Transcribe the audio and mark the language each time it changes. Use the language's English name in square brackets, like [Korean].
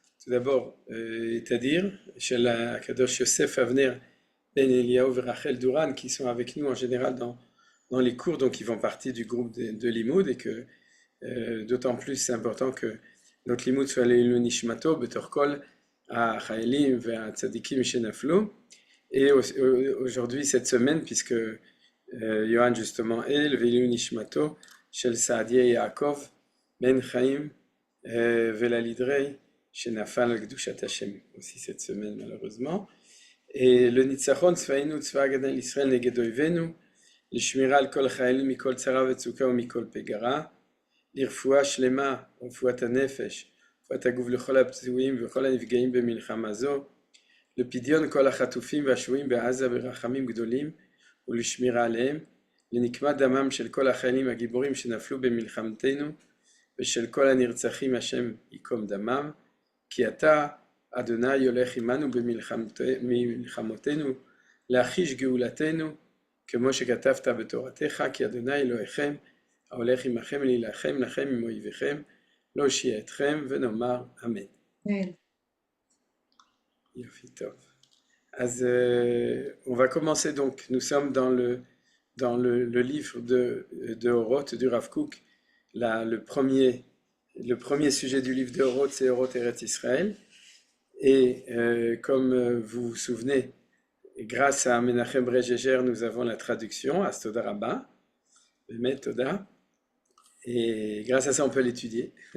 [French] Tout d'abord, c'est-à-dire, chez la Kadosh Yosef Avner Ben Eliyahu et Rachel Duran, qui sont avec nous en général dans les cours, donc ils font partie du groupe de Limoud, et que d'autant plus c'est important que notre Limoud soit le Nishmato, Betorkol, à Chayelim, à Tzadikim, Shenaflu. Et aujourd'hui, cette semaine, puisque Yohan justement est le Velu Nishmato, Shel Saadia et Yaakov, Ben Chaim, Velalidrei, Shenafal al Kedushat Hashem, aussi cette semaine malheureusement. Et le [Hebrew] Nitzachon, Tzvainu, Tzva Agada Israël, Neged Oivenu, לשמירה על כל החיילים מכל צרה וצוקה ומכל פגרה, לרפואה שלמה ורפואת הנפש, רפואת הגוף לכל הפצועים וכל הנפגעים במלחמה זו, לפדיון כל החטופים והשבויים בעזה ברחמים גדולים ולשמירה עליהם, לנקמת דמם של כל החיילים הגיבורים שנפלו במלחמתנו ושל כל הנרצחים השם ייקום דמם, כי אתה, אדוני, הולך עמנו במלחמותינו, להחיש גאולתנו, כמו שכתבת בתורתך, כי אדוני אלוהיכם, ההולך עמכם להילחם לכם עם אויביכם, להושיע אתכם, ונאמר אמן. יופי טוב. [French] אז on va commencer donc, nous sommes dans le livre de Oroth, du Rav Kook. Le premier sujet du livre de Oroth, c'est Oroth Eretz Israël. Et comme vous vous souvenez, grâce à Menachem Brejeger, nous avons la traduction, Astoda Rabba, Bemet Toda, et grâce à ça, on peut l'étudier.